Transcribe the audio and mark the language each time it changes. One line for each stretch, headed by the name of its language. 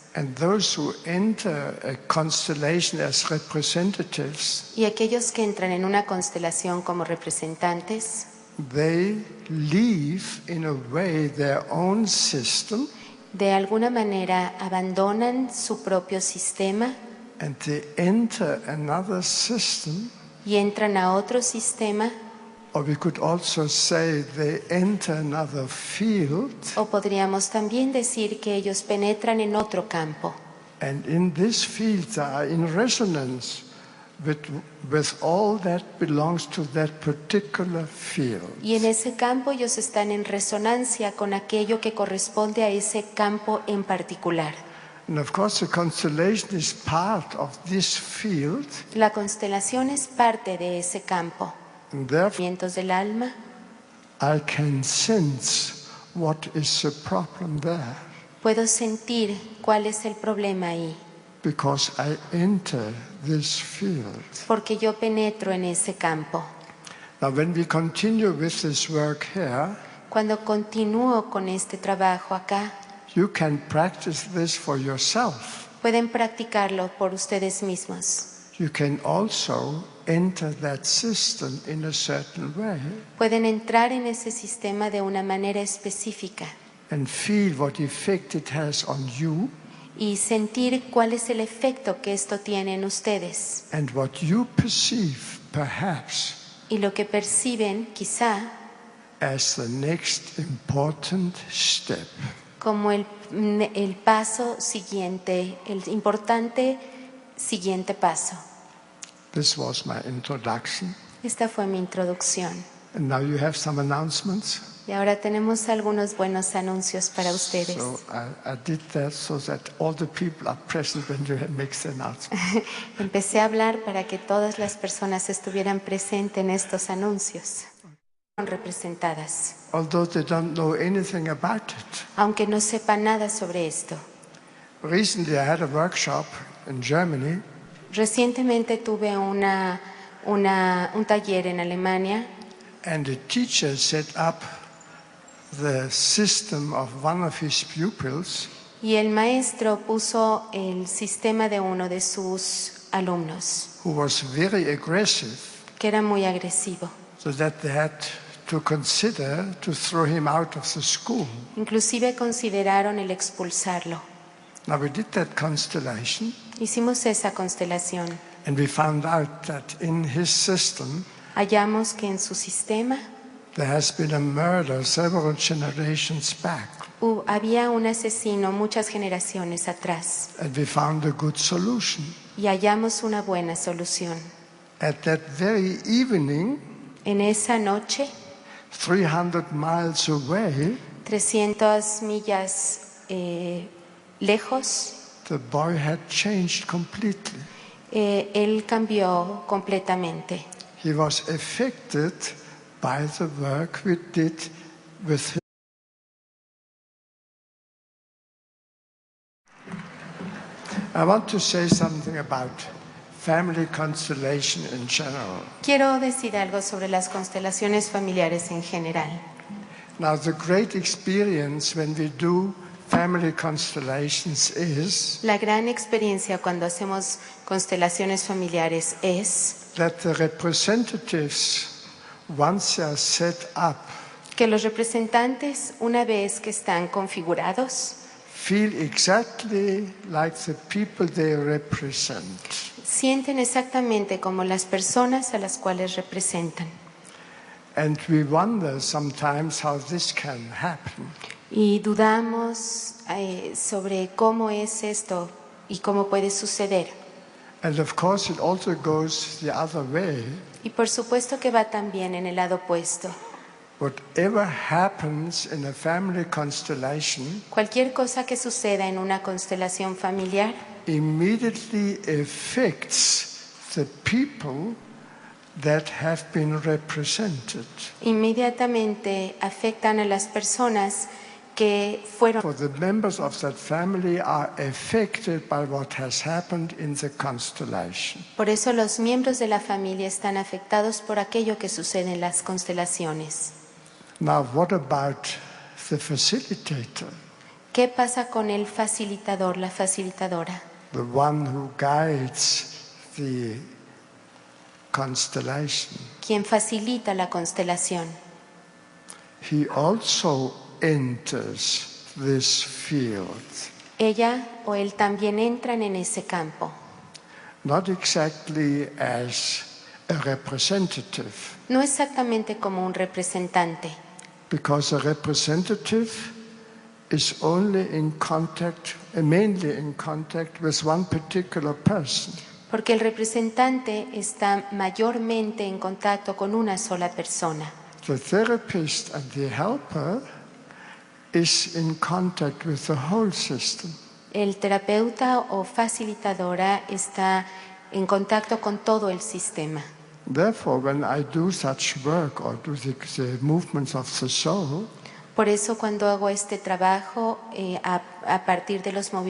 English: And those who enter a constellation as representatives,
Spanish: Y aquellos que entran en una constelación como representantes,
English: they leave in a way their own system
Spanish: de alguna manera abandonan su propio sistema
English: and they enter another system,
Spanish: y entran a otro sistema,
English: or we could also say they enter another field,
Spanish: o podríamos también decir que ellos penetran en otro campo.
English: and in this field they are in resonance with all that belongs to that particular field.
Spanish: Y en ese campo ellos están en resonancia con aquello que corresponde a ese campo en particular.
English: And of course the constellation is part of this field,
Spanish: La constelación es parte de ese campo.
English: And therefore,
Spanish: Sentimientos del alma.
English: I can sense what is the problem there
Spanish: Puedo sentir cuál es el problema ahí,
English: because I enter this field.
Spanish: porque yo penetro en ese campo.
English: Now, when we continue with this work here,
Spanish: Cuando continúo con este trabajo acá,
English: you can practice this for yourself.
Spanish: pueden practicarlo por ustedes mismos.
English: You can also enter that system in a certain way
Spanish: Pueden entrar en ese sistema de una manera específica
English: and feel what effect it has on you
Spanish: y sentir cuál es el efecto que esto tiene en ustedes
English: and what you perceive, perhaps,
Spanish: y lo que perciben quizá
English: as the next important step.
Spanish: como el paso siguiente, el importante siguiente paso.
English: This was my introduction.
Spanish: Esta fue mi introducción.
English: And now you have some announcements.
Spanish: Y ahora tenemos algunos buenos anuncios para ustedes.
English: So I did that so that all the people are present when you make the announcement.
Spanish: Empecé a hablar para que todas las personas estuvieran presentes en estos anuncios. Son representadas,
English: Although they don't know anything about it.
Spanish: aunque no sepan nada sobre esto.
English: Recently I had a workshop in Germany.
Spanish: Recientemente tuve un taller en Alemania
English: And the teacher set up the system of one of his pupils
Spanish: y el maestro puso el sistema de uno de sus alumnos,
English: who was very aggressive,
Spanish: que era muy agresivo.
English: so that they had to consider to throw him out of the school.
Spanish: Inclusive consideraron el expulsarlo.
English: Now we did that constellation
Spanish: Hicimos esa constelación.
English: and we found out that in his system
Spanish: Hallamos que en su sistema
English: there has been a murder several generations back.
Spanish: había un asesino muchas generaciones atrás
English: And we found a good solution.
Spanish: y hallamos una buena solución.
English: At that very evening,
Spanish: En esa noche,
English: 300 miles away,
Spanish: 300 millas lejos,
English: the boy had changed completely.
Spanish: él cambió completamente.
English: He was affected by the work we did with him. I want to say something about family constellation in general.
Spanish: Quiero decir algo sobre las constelaciones familiares en general.
English: Now, the great experience when we do family constellations is
Spanish: La gran experiencia cuando hacemos constelaciones familiares es
English: that the representatives, once they are set up,
Spanish: que los representantes, una vez que están configurados,
English: feel exactly like the people they represent.
Spanish: sienten exactamente como las personas a las cuales representan.
English: And we wonder sometimes how this can happen.
Spanish: Y dudamos sobre cómo es esto y cómo puede suceder.
English: And of course it also goes the other way.
Spanish: Y por supuesto que va también en el lado opuesto.
English: Whatever happens in a family constellation
Spanish: Cualquier cosa que suceda en una constelación familiar
English: immediately affects the people that have been represented.
Spanish: inmediatamente afectan a las personas que fueron.
English: For the members of that family are affected by what has happened in the constellation.
Spanish: Por eso los miembros de la familia están afectados por aquello que sucede en las constelaciones.
English: Now, what about the facilitator,
Spanish: ¿Qué pasa con el facilitador, la facilitadora?
English: the one who guides the constellation?
Spanish: Quien facilita la constelación.
English: He also enters this field.
Spanish: Ella o él también entran en ese campo.
English: Not exactly as a representative,
Spanish: No exactamente como un representante,
English: because a representative is only in contact, mainly in contact with one particular person.
Spanish: porque el representante está mayormente en contacto con una sola persona.
English: The therapist and the helper is in contact with the whole system.
Spanish: El terapeuta o facilitadora está en contacto con todo el sistema.
English: Therefore, when I do such work or do the movements of the soul,
Spanish: Por eso cuando hago este trabajo a partir de los movimientos